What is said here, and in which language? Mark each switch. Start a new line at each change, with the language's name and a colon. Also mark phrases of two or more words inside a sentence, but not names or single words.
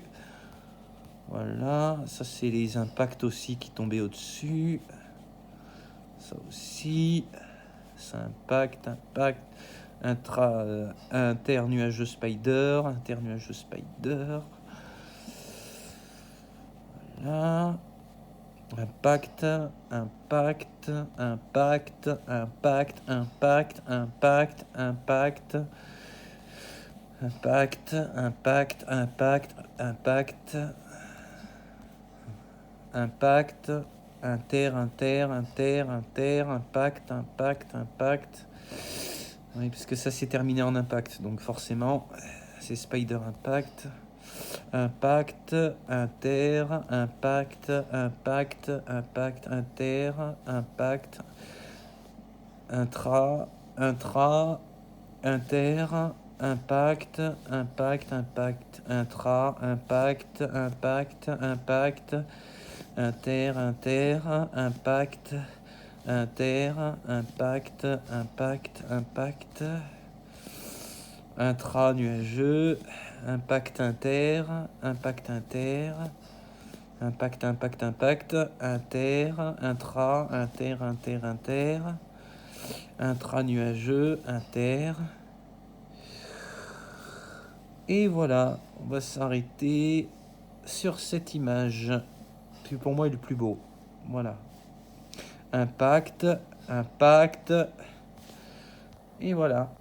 French: Voilà, ça c'est les impacts aussi qui tombaient au-dessus. Ça aussi, ça impact, internuageux spider, internuageux spider. Voilà. Impact, impact, impact, impact, impact, impact, impact, impact, impact, impact, impact, impact, inter, impact, impact, impact. Oui, parce que ça s'est terminé en impact, donc forcément, c'est spider impact. Impact, inter, impact, impact, impact, inter, impact, intra, intra, inter, impact, impact, impact, intra, impact, impact, impact, inter, inter, impact, inter, impact, impact, impact, intra nuageux, impact inter, impact inter, impact, impact, impact, inter, intra, inter, inter, inter, intra nuageux, inter. Et voilà, on va s'arrêter sur cette image qui pour moi est le plus beau. Voilà. Impact, impact. Et voilà.